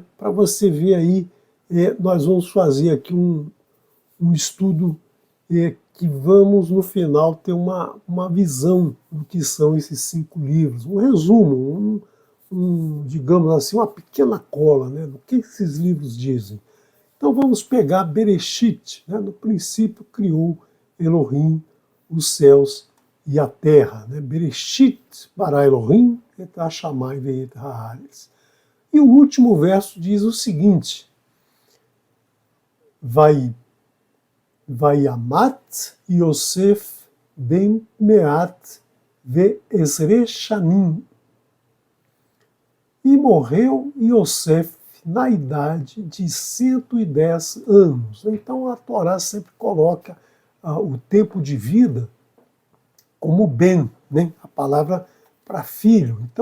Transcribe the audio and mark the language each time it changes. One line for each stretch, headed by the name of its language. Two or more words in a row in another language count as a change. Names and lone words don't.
Portuguese: Para você ver aí, nós vamos fazer aqui um estudo que vamos, no final, ter uma visão do que são esses 5 livros, um resumo, digamos assim, uma pequena cola, né, do que esses livros dizem. Então vamos pegar Bereshit, né, no princípio criou Elohim os céus e a terra, né,
Hebrew: בראשית ברא אלהים את השמים ואת הארץ.
Portuguese: E o último verso diz o seguinte:
Hebrew: וימת יוסף בן מאה ועשר שנים.
Portuguese: E morreu Yosef na idade de 110 anos. Então a Torá sempre coloca o tempo de vida como ben, né? A palavra para filho.